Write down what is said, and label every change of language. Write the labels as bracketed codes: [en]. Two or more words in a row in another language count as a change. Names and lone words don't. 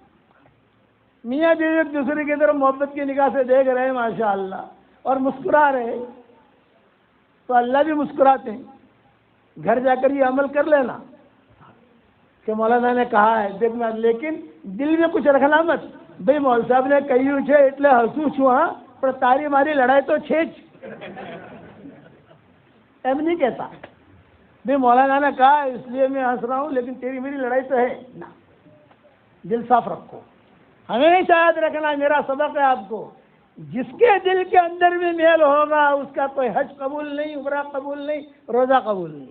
[ur] میاں بیوی ایک دوسرے کی طرف محبت کی نگاہ سے دیکھ رہے ہیں [ar] ماشاء اللہ [ur] اور مسکرا رہے تو اللہ بھی مسکراتے ہیں. گھر جا کر یہ عمل کر لینا کہ مولانا نے کہا ہے دیکھ میں، لیکن دل میں کچھ رکھنا مت بھئی مول صاحب نے [gu] કહ્યું છે એટલે હસું છું હાં પર તારી મારી લડાઈ તો છે જ એમ [ur] نہیں کہتا بھئی مولانا نے کہا اس لیے میں ہنس رہا ہوں لیکن تیری میری لڑائی تو ہے نا. دل صاف رکھو. ہمیشہ یاد رکھنا میرا سبق ہے آپ کو، جس کے دل کے اندر بھی میل ہوگا اس کا کوئی حج قبول نہیں، عمرہ قبول نہیں، روزہ قبول نہیں.